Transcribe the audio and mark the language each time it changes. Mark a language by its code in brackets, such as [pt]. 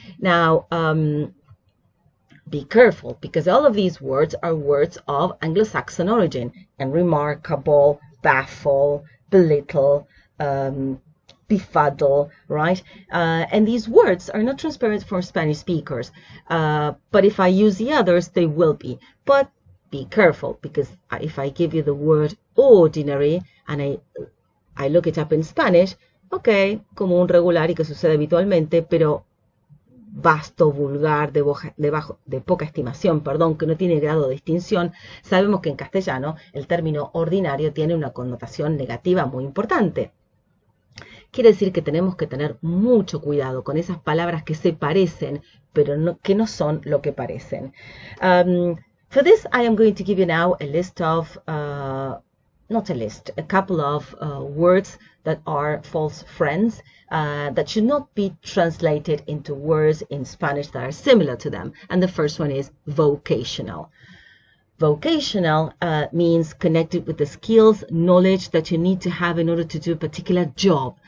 [en] Now, be careful, because all of these words are words of Anglo-Saxon origin. Unremarkable, baffle, belittle, befuddle, right? And these words are not transparent for Spanish speakers. But if I use the others, they will be. But be careful, because if I give you the word ordinary and I look it up in Spanish, okay, [es] como un regular y que sucede habitualmente, pero vasto, vulgar, de poca estimación, perdón, que no tiene grado de distinción, sabemos que en castellano el término ordinario tiene una connotación negativa muy importante. Quiere decir que tenemos que tener mucho cuidado con esas palabras que se parecen, pero que no son lo que parecen. [en] For this, I am going to give you now a list of, not a list, a couple of words that are false friends that should not be translated into words in Spanish that are similar to them. And the first one is vocational. Vocational means connected with the skills, knowledge that you need to have in order to do a particular job.